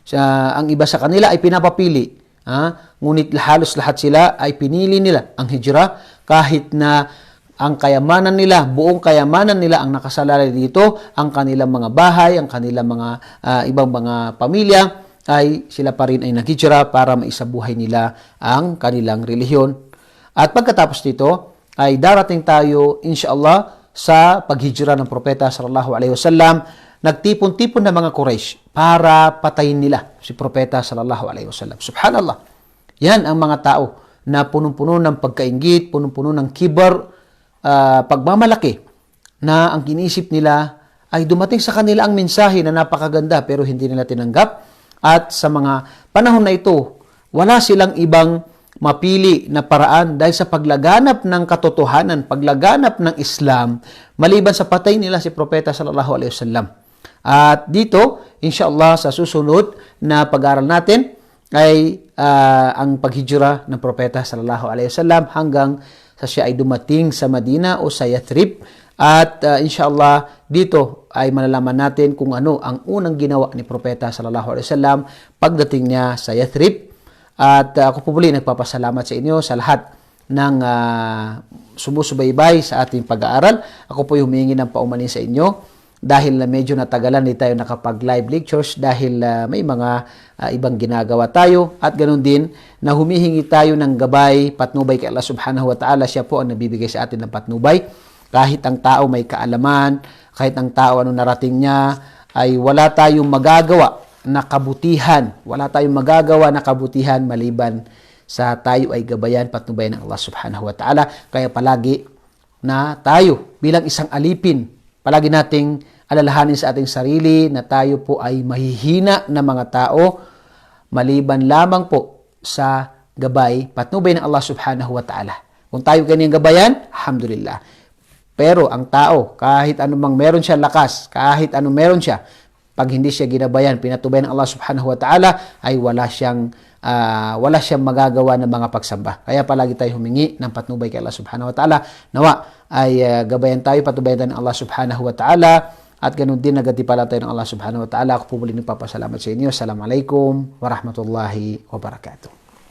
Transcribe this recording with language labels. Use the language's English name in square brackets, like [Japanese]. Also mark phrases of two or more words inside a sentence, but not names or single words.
[Filipino] Ang iba sa kanila ay pinapapili. Ngunit halos lahat sila ay pinili nila ang hijra kahit na ang kayamanan nila, buong kayamanan nila ang nakasalalay dito, ang kanilang mga bahay, ang kanilang mga ibang mga pamilya, ay sila pa rin ay naghijra para maisabuhay nila ang kanilang relihiyon. At pagkatapos dito, ay darating tayo, insyaAllah, sa paghijra ng Propeta [Arabic] صلى الله عليه وسلم. [Filipino] Nagtipon-tipon na mga Quraysh para patayin nila si Propeta [Arabic] صلى الله عليه وسلم. [Filipino] Subhanallah. Yan ang mga tao na punong-puno ng pagkainggit, punong-puno ng kibar, pagmamalaki, na ang iniisip nila ay dumating sa kanila ang mensahe na napakaganda pero hindi nila tinanggap. At sa mga panahon na ito, wala silang ibang mapili na paraan dahil sa paglaganap ng katotohanan, paglaganap ng Islam, maliban sa patay nila si Propeta [Arabic] صلى الله عليه وسلم. [Filipino] At dito, insyaAllah, sa susunod na pag-aaral natin ay ang paghijra ng Propeta [Arabic] صلى الله عليه وسلم [Filipino] hanggang sa siya ay dumating sa Madina o sa Yathrib. At insyaAllah, dito ay malalaman natin kung ano ang unang ginawa ni Propeta [Arabic] صلى الله عليه وسلم [Filipino] pagdating niya sa Yathrib. At ako po muli nagpapasalamat sa inyo sa lahat ng sumusubaybay sa ating pag-aaral. Ako po humingi ng paumanhin sa inyo dahil medyo natagalan di tayo nakapag- [English] live lectures [Filipino] dahil may mga ibang ginagawa tayo, at ganoon din na humihingi tayo ng gabay, patnubay kay Allah [Arabic] سبحانه وتعالى. [Filipino] Siya po ang nabibigay sa atin ng patnubay. Kahit ang tao may kaalaman, kahit ang tao narating niya, ay wala tayong magagawa na kabutihan. Wala tayong magagawa na kabutihan maliban sa tayo ay gabayan, patnubayan ng Allah [Arabic] سبحانه وتعالى. [Filipino] Kaya palagi na tayo bilang isang alipin, palagi nating alalahanin sa ating sarili na tayo po ay mahihina na mga tao maliban lamang po sa gabay, patnubay ng Allah [Arabic] سبحانه وتعالى. [Filipino] Kung tayo kanyang gabayan, alhamdulillah. Pero ang tao, kahit anumang meron siya lakas, kahit anong meron siya, pag hindi siya ginabayan, pinatubayan ng Allah [Arabic] سبحانه وتعالى, [Filipino] ay wala siyang magagawa ng mga pagsamba. Kaya palagi tayo humingi ng patnubay kay Allah [Arabic] سبحانه وتعالى. [Filipino] Nawa ay gabayan tayo, patubayan tayo ng Allah [Arabic] سبحانه وتعالى, [Filipino] at ganun din nagatipala tayo ng Allah [Arabic] سبحانه وتعالى. [Filipino] Ako po muli nagpapasalamat sa inyo. [Arabic] السلام عليكم ورحمة الله وبركاته.